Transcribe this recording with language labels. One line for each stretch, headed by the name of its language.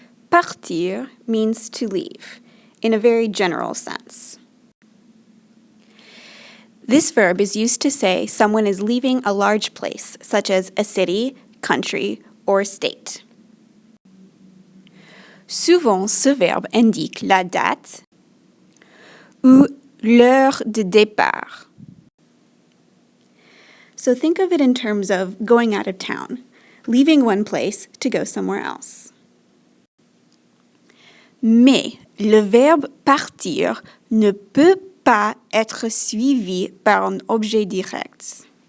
English: Partir means to leave, in a very general sense. This verb is used to say someone is leaving a large place, such as a city, country, or state.
French: Souvent, ce verbe indique la date ou l'heure de départ.
English: So think of it in terms of going out of town, leaving one place to go somewhere else.
French: Mais le verbe partir ne peut pas être suivi par un objet direct.